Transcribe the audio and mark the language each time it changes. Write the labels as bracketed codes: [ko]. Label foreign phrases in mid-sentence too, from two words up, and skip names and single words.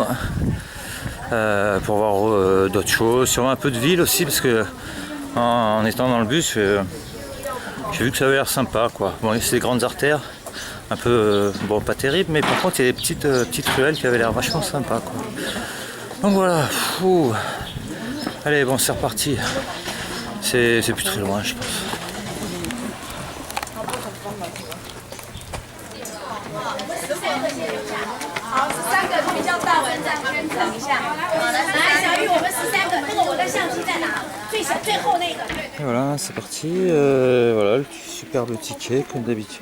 [fr] Pour voir d'autres choses, sûrement un peu de ville aussi, parce que en étant dans le bus, j'ai vu que ça avait l'air sympa quoi. Bon, c'est des grandes artères, un peu, bon pas terrible, mais par contre il y a des petites ruelles qui avaient l'air vachement sympa quoi. Donc voilà, fou. Allez bon c'est reparti, c'est plus très loin je pense. [zh] 好，13个比较大文在旁边等一下。好的，来小玉，我们13个，那个我的相机在哪？最后那个。 [fr] Et voilà, c'est parti. Voilà, le superbe ticket comme d'habitude.